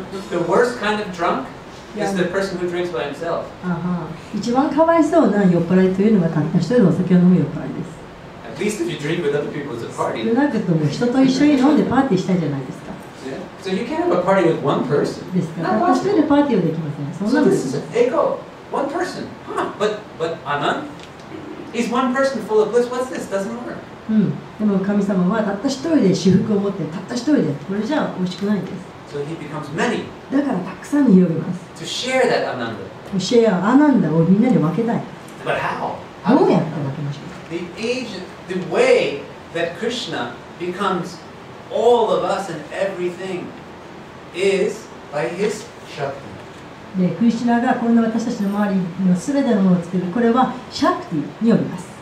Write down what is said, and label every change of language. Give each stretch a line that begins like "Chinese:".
English: The worst kind of drunk is the person who drinks by himself.
Japanese: 一番かわいそうな酔っ払いというのはたった一人でお酒を飲む酔っ払いです。
English: At least if you drink with other people, it's a party.
Japanese: 少なくとも人と一緒に飲んでパーティーしたいじゃないですか。
English: So you can't have a party with one person.
Japanese: ですからたった一人でパーティーをできません。そんな
English: So
Japanese: ので
English: is
Japanese: す。
English: ego, one person. But Anand, he's one person full of bliss. What's this? Doesn't work.
Japanese: でも神様はたった一人で私服を持ってたった一人でこれじゃ美味しくないんです。
English: So he becomes many
Japanese: だからたくさんに広げます。
English: to share that Ananda.
Japanese: シェアアナンダをみんなに分けたい。
English: But how?
Japanese: どうやって分けましょう。
English: The way that Krishna becomes all of us and everything is by his Shakti.
Japanese: でクリシュナがこんな私たちの周りのすべてのものを作る。これはシャクティによります。